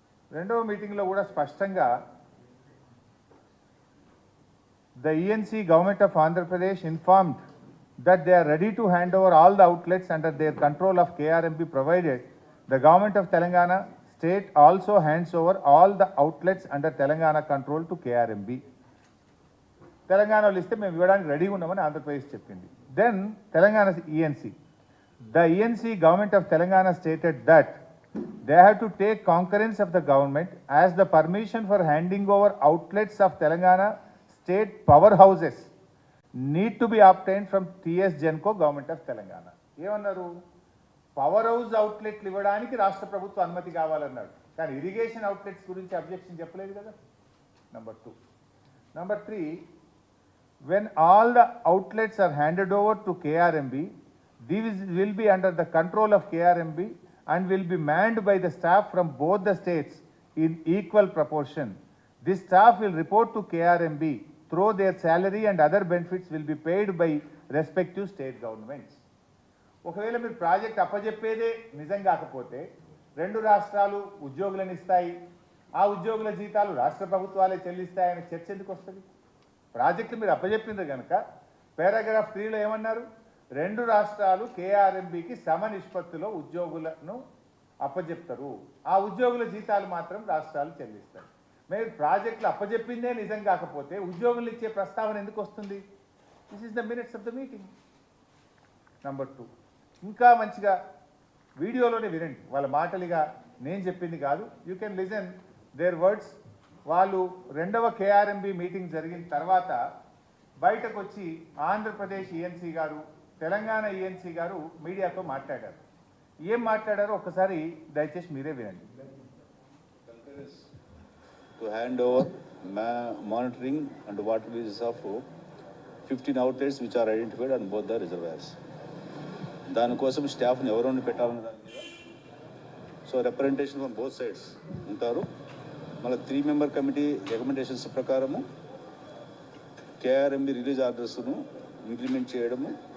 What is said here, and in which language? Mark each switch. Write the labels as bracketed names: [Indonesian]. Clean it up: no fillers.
[Telugu] రెండవ మీటింగ్లో కూడా స్పష్టంగా [English] the ENC government of Andhra Pradesh informed that they are ready to hand over all the outlets under their control of KRMB provided the government of Telangana state also hands over all the outlets under Telangana control to KRMB. [Telugu] తెలంగాణలో ఇస్తే మేము ఇవ్వడానికి రెడీగా ఉన్నామని ఆంధ్రప్రదేశ్ చెప్పింది. [English] Then Telangana ENC, the ENC government of Telangana stated that they have to take concurrence of the government as the permission for handing over outlets of Telangana state powerhouses need to be obtained from TS Genco government of Telangana. [Telugu] ఏమన్నారు? Power house అవుట్లెట్లు ఇవ్వడానికి రాష్ట్ర ప్రభుత్వ అనుమతి కావాలన్నాడు, కానీ irrigation outlets గురించి objection చెప్పలేదు కదా. Number 2. [English] Number 3, when all the outlets are handed over to KRMB, these will be under the control of KRMB and will be manned by the staff from both the states in equal proportion. This staff will report to KRMB through their salary and other benefits will be paid by respective state governments. [Telugu] ఒకవేళ మీరు project అప్పజెప్పేదే నిజం కాకపోతే 2 రాష్ట్రాలు ఉద్యోగులను ఇస్తాయి, ఆ ఉద్యోగుల జీతాలు రాష్ట్ర ప్రభుత్వాలే చెల్లిస్తాయనే చర్చ ఎందుకు వస్తుంది? ప్రాజెక్టు మీరు అప్పజెప్పింది కనుక పారాగ్రాఫ్ 3లో ఏమన్నారు? 2 రాష్ట్రాలు కేఆర్ఎంబికి సమ నిష్పత్తిలో ఉద్యోగులను అప్పజెప్తారు, ఆ ఉద్యోగుల జీతాలు మాత్రం రాష్ట్రాలు చెల్లిస్తాయి. మీరు ప్రాజెక్టులు అప్పజెప్పిందే నిజం కాకపోతే ఉద్యోగులు ఇచ్చే ప్రస్తావన ఎందుకు వస్తుంది? [English] This is the minutes of the meeting. [Telugu] Number 2, ఇంకా మంచిగా వీడియోలోనే వినండి, వాళ్ళ మాటలుగా నేను చెప్పింది కాదు. [English] You can listen their words. [Telugu] వాళ్ళు 2వ కేఆర్ఎంబి మీటింగ్ జరిగిన తర్వాత బయటకు వచ్చి ఆంధ్రప్రదేశ్ ఈఎన్సీ గారు, తెలంగాణ ఈఎన్సీ గారు మీడియాతో మాట్లాడారు. ఏం మాట్లాడారో ఒకసారి దయచేసి మీరే వినండి. [English] To hand over monitoring and water releases of 15 outlets which are identified on both the reservoirs. [Telugu] దానికోసం స్టాఫ్ని ఎవరైనా పెట్టాలన్న దాని మీద [English] so representation from both sides [Telugu] ఉంటారు. మళ్ళీ 3 మెంబర్ కమిటీ రికమెండేషన్స్ ప్రకారము కేఆర్ఎంబి రిలీజ్ ఆర్డర్స్ను ఇంప్లిమెంట్ చేయడము,